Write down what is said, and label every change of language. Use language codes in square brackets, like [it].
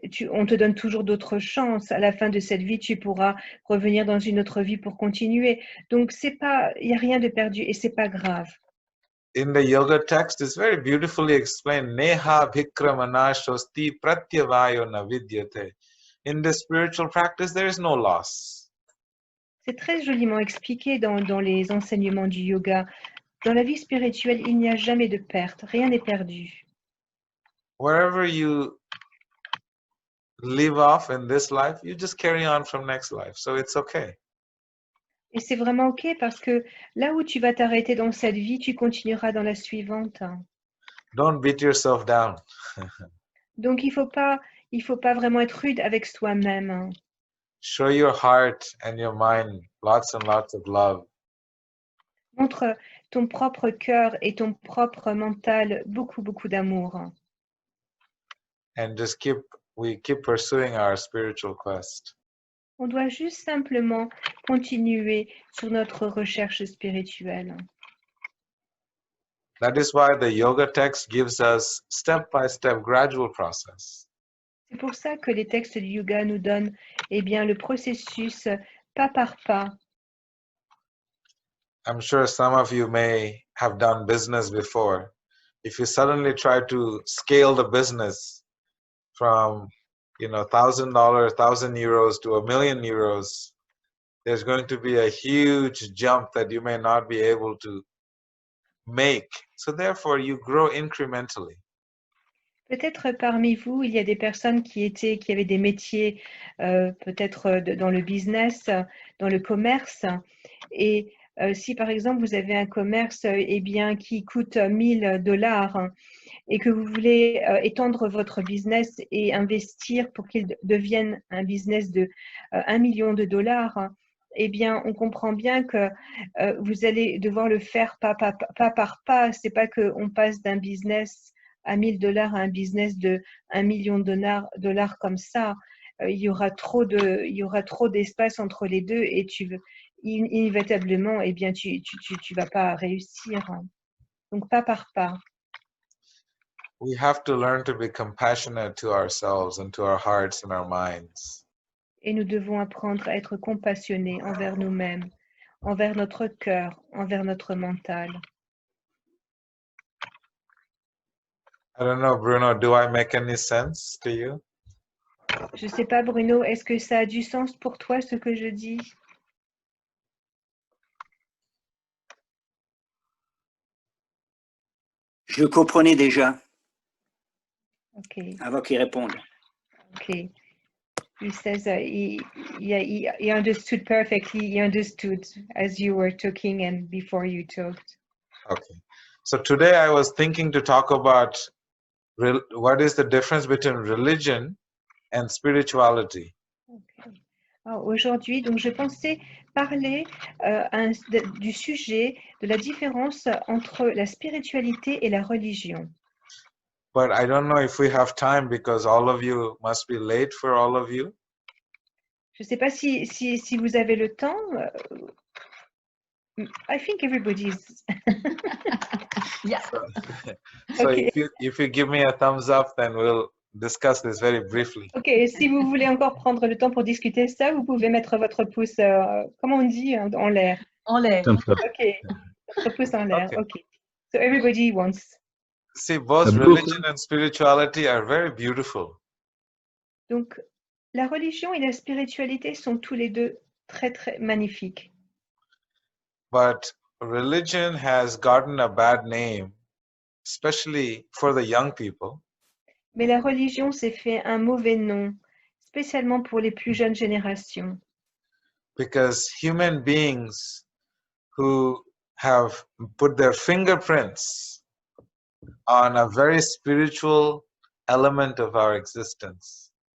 [fr] on te donne toujours d'autres chances. À la fin de cette vie, tu pourras revenir dans une autre vie pour continuer. Donc, il n'y a rien de perdu et c'est pas grave. [en] In the yoga text, it's very beautifully explained. [sa] Neha bhikramana shosti pratyavayo na vidyate. [en] In the spiritual practice, there is no loss. [fr] C'est très joliment expliqué dans les enseignements du yoga. Dans la vie spirituelle, il n'y a jamais de perte. Rien n'est perdu. [en] Wherever you leave off in this life, you just carry on from next life. So it's okay. [fr] Et c'est vraiment OK parce que là où tu vas t'arrêter dans cette vie, tu continueras dans la suivante. [en] Don't beat yourself down. [fr] Donc, il faut pas vraiment être rude avec soi-même. [en] Show your heart and your mind lots and lots of love. [fr] Montre ton propre cœur et ton propre mental beaucoup, beaucoup d'amour. [en] And just keep pursuing our spiritual quest. [fr] On doit juste simplement continuer sur notre recherche spirituelle. [en] That is why the yoga text gives us step-by-step gradual process. [fr] C'est pour ça que les textes du yoga nous donnent le processus pas par pas. [en] I'm sure some of you may have done business before. If you suddenly try to scale the business from, $1,000, 1,000 euros to €1,000,000, there's going to be a huge jump that you may not be able to make. So therefore, you grow incrementally. [fr] Peut-être parmi vous, il y a des personnes qui avaient des métiers peut-être dans le business, dans le commerce. Et si par exemple vous avez un commerce qui coûte $1,000 et que vous voulez étendre votre business et investir pour qu'il devienne un business de $1,000,000, on comprend bien que vous allez devoir le faire pas par pas. C'est pas qu'on passe d'un business à $1,000 à un business de $1,000,000 comme ça. Il y aura trop d'espace entre les deux et inévitablement, tu vas pas réussir. Donc, pas par pas. [en] We have to learn to be compassionate to ourselves and to our hearts and our minds. [fr] Et nous devons apprendre à être compassionnés envers nous-mêmes, envers notre cœur, envers notre mental. [en] I don't know, Bruno, do I make any sense to you? [fr] Je sais pas, Bruno, est-ce que ça a du sens pour toi ce que je dis? Je comprenais déjà Ok, avant qu'il réponde. ok. [en] He says he understood perfectly. He understood as you were talking and before you talked. Okay. So today I was thinking to talk about what is the difference between religion and spirituality. Okay. [fr] Aujourd'hui, donc je pensais parler du sujet de la différence entre la spiritualité et la religion. [en] But I don't know if we have time because all of you must be late for all of you. [fr] Je ne sais pas si vous avez le temps. [en] I think everybody's. Yeah. So Okay. if you give me a thumbs up, then we'll discuss this very briefly. [fr] Ok, si vous voulez encore prendre le temps pour discuter ça, vous pouvez mettre votre pouce, comment on dit, en l'air. En l'air. Ok, votre pouce en l'air. [en] Okay. Ok. So everybody wants. See, both religion and spirituality are very beautiful. [fr] Donc, la religion et la spiritualité sont tous les deux très, très magnifiques. [en] But religion has gotten a bad name, especially for the young people, [fr] Mais la religion s'est fait un mauvais nom, spécialement pour les plus jeunes générations. [en] because human beings who have put their fingerprints on a very spiritual element of our existence.